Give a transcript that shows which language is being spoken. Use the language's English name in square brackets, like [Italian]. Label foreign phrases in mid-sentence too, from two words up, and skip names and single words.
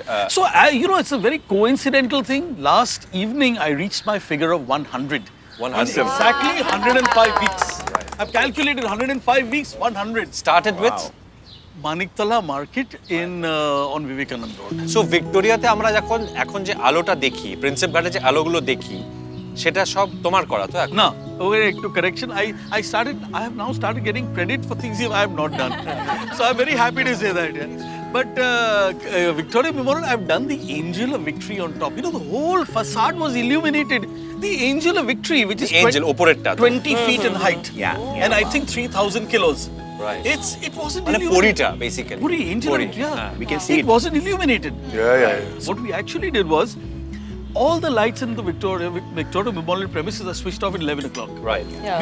[English] So, it's a very coincidental thing. Last evening, I reached my figure of 100. 100. Exactly 105 weeks. I've calculated 105 weeks, 100. Started with? Maniktala market on Vivekanand Road. [Bangla] So, Victoria তে আমরা এখন যে আলোটা দেখি, Princep Ghat যে আলোগুলো দেখি, সেটা সব তোমার করা তো এখন? [English] No, okay, to correction, I have now started getting credit for things I have not done. So I'm very happy to say that. Yeah. But Victoria Memorial, I've done the Angel of Victory on top. The whole facade was illuminated. The Angel of Victory, which is Angel, [Bangla] ওপরেরটা তো। [English] 20 feet in height. Yeah. And I think 3,000 kilos. Right. It wasn't মানে illuminated. [Bangla] পরিটা, basically. [English] Puri, Angel of Puri. Victory, yeah. We can see It wasn't illuminated. Yeah. What we actually did was, all the lights in the Victoria Memorial premises are switched off at 11 o'clock. Right. Yeah.